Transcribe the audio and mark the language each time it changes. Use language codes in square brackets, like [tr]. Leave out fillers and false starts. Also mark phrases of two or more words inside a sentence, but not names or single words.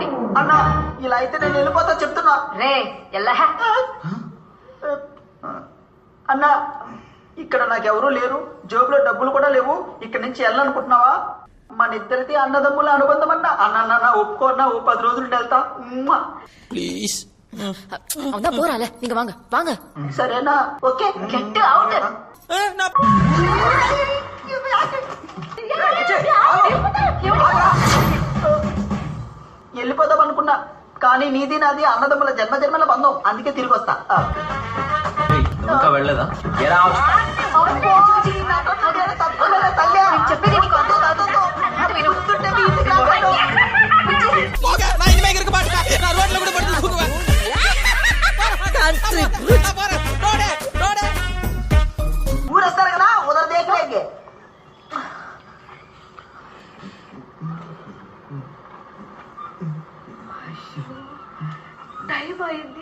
[te] అన్నా ఇలా అయితే నేను వెళ్ళిపోతా చెప్తున్నా. రే ఎల్లా అన్నా ఇక్కడ నాకెవరూ లేరు, జోబులో డబ్బులు కూడా లేవు. ఇక్కడ నుంచి వెళ్ళాలనుకుంటున్నావా? మన ఇద్దరిది అన్నదమ్ముల అనుబంధం అన్నా. అన్న ఒప్పుకోన్నా, ఓ 10 రోజులు వెళ్తా. [ta] ப்ளீஸ் அவன் போறால நீங்க வாங்க வாங்க. [te] సరేనా? ఓకే, [en] get out. [te] వెళ్ళిపోదాం అనుకున్నా, కానీ నీది నాది అన్నదమ్ముల జన్మజన్మల బంధం, అందుకే తిరిగి వస్తా. నువ్వు ఇంకా వెళ్ళలేదా? ఎరా చెప్పేది నీకు అర్థం కాదు. విను. [ta] நான் இனிமே இருக்க மாட்டேன். நான் ரோட்ல கூட படுத்து தூங்குவேன். [te] ఊరొస్తారు కదా, [hi] उधर देख लेंगे. [te] టైం అయింది.